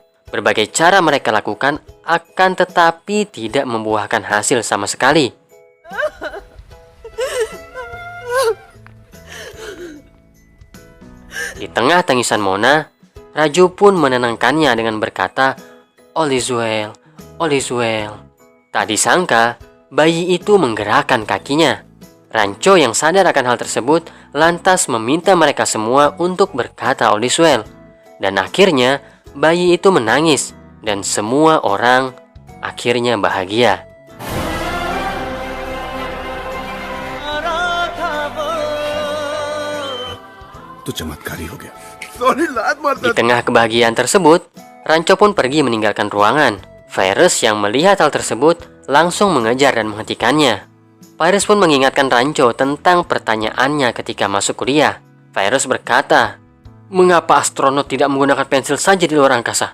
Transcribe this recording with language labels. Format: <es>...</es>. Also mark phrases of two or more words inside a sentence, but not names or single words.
<id>Berbagai cara mereka lakukan akan tetapi tidak membuahkan hasil sama sekali. Di tengah tangisan Mona, Raju pun menenangkannya dengan berkata,</id> <en>"All is well, all is well."</en> <id>Tak disangka, bayi itu menggerakkan kakinya. Rancho yang sadar akan hal tersebut lantas meminta mereka semua untuk berkata</id> <en>all is well.</en> <id>Dan akhirnya bayi itu menangis dan semua orang akhirnya bahagia.</id> <hi>तो चमत्कारी हो गया।</hi> <id>Di tengah kebahagiaan tersebut, Rancho pun pergi meninggalkan ruangan. Virus yang melihat hal tersebut langsung mengejar dan menghentikannya. Virus pun mengingatkan Rancho tentang pertanyaannya ketika masuk kuliah. Virus berkata, "Mengapa astronot tidak menggunakan pensil saja di luar angkasa?</id>